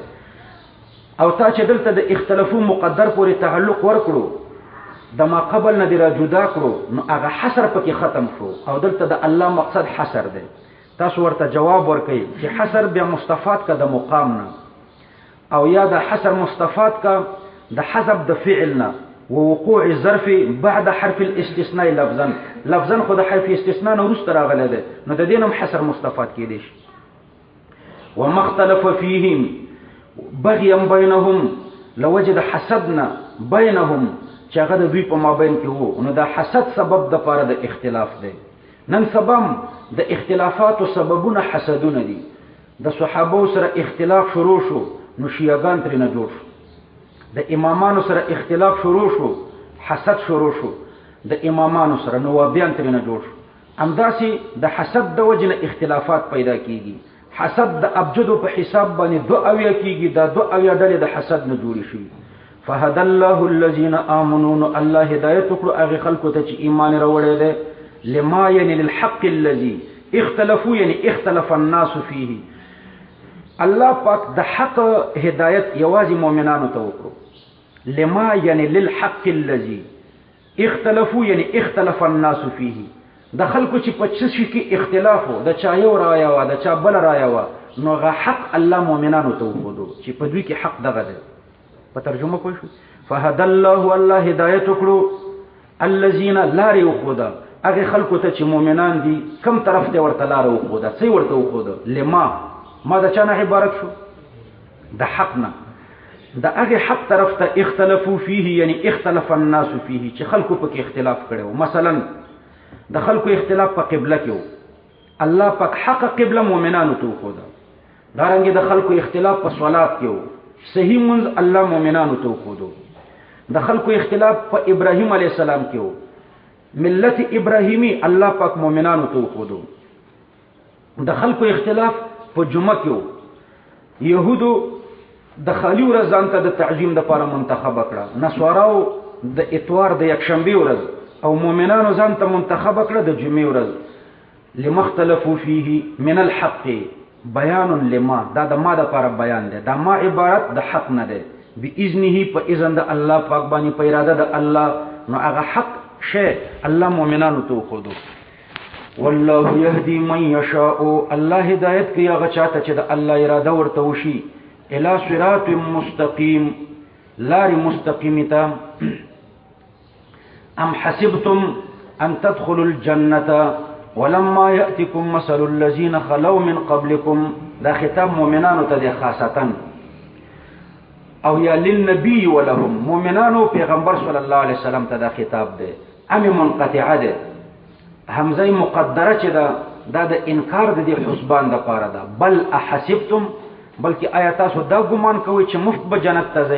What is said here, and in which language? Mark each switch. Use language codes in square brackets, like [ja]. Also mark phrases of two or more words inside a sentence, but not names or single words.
[ps] او تا چې دلته د اختلافو مقدر پورې تعلق ورکړو د ما قبل نه دې را جدا کړو نو هغه حصر پکې ختم شو. او دلته د الله مقصد حصر دی. تاسو ورته جواب ورکئ چې حصر بیا مستفاد که د مقام نه، او یا د حصر مستفاد که د حذف د فعل نه [ar] ووقوع الظرف بعد حرف الاستثناء لفظا. [ps] لفظا خو د حرف استثناء نه وروسته راغلی دی نو د دې نه هم حصر مستفاد کیدی شي. [ar] وما اختلف فیهم بغیا بینهم، لوجد حسدنا بینهم [ps] چې هغه د دوی په مابین کې وو نو دا حسد سبب د پاره د اختلاف دی. نن سبا د اختلافاتو سببونه حسدونه دي. د صحابو سره اختلاف شروع شو نو شیعاګان ترېنه جوړ شو. د امامانو سره اختلاف شروع شو حسد شروع شو. د امامانو سره نوابیان ترېنه جوړ شو. همداسې د حسد د وجې نه اختلافات پیدا کیږي. حسد د ابجدو په حساب باندې 2 کیږي. دا 2 ډلې د حسد نه جوړې شوي. [ar] فهدى الله الذين آمنوا، [ps] الله هدایت وکړو هغې خلکو ته چې ایمان راوړی دی. [ar] لما یعنی للحق الذي اختلفوا، یعنی اختلف الناس فيه. الله پاک د حق هدایت یوازې مؤمنانو ته وکړو. لما یعنی للحق الذي اختلفوا، یعنی اختلف الناس فيه. [ps] د خلکو چې په څه شي کې اختلاف و، د چا یو رایه وه د چا بل رایه وه، نو هغه حق الله مؤمنانو ته وښودو چې په دوی کې حق دغه دی. په ترجمه پوه شو. [ar] فهدى الله، [ps] الله هدایت وکړو الذین لارې وښوده هغې خلکو ته چې مؤمنان دي کم طرف ته ورته لاره وښوده. څه ورته وښوده؟ لما، ما د چا نه عبارت شو؟ د حق نه. د هغې حق طرف ته [ar] اختلفوا فيه، یعنی اختلف الناس فيه [ps] چې خلکو پکې اختلاف کړی و. مثلا د خلکو اختلاف په قبله کې و، الله پاک حق قبله مؤمنانو ته وښوده. دارنګې د خلکو اختلاف په صلات کې و، صحیح منځ الله مؤمنانو ته وښودو. د خلکو اختلاف په ابراهیم [ar] علیه السلام [ps] کې و، ملت ابراهیمی الله پاک مؤمنانو ته وښودو. د خلکو اختلاف په جمعه کې و، یهودو د خالی ورځ ځان ته د تعظیم دپاره منتخبه کړه، نصاراو د اتوار د یکشنبې ورځ، او مؤمنانو ځان ته منتخبه کړه د جمعې ورځ. [ar] لما اختلفوا فيه من الحق بیان لما، [ps] دا د ما دپاره بیان دی. دا ما عبارت د حق نه دی. باذنه، په اذن د الله پاک باندې، په اراده د الله. نو هغه حق شی الله مؤمنانو ته وښودو. [ar] والله يهدي من يشاء، [ps] الله هدایت کوي هغه چاته چې د الله اراده ورته وشي. [ar] الى صراط مستقیم، [ps] لارې مستقیمې ته. [ar] ام حسبتم ان تدخلوا الجنة ولما يأتكم مثل الذين خلوا من قبلكم، [ps] دا خطاب مؤمنانو ته دی خاصتا. او یا [ar] للنبی ولهم، [ps] مؤمنانو پیغمبر [ar] صلی الله علیه وسلم [ps] ته دا خطاب دی. ام منقطعه ده، حمزه مقدره چې دا د انکار د دې حسبان د پاره ده. [ar] بل احسبتم، [ps] بلکې آیا تاسو دا ګمان کوئ چې مفت به جنت ته ځئ؟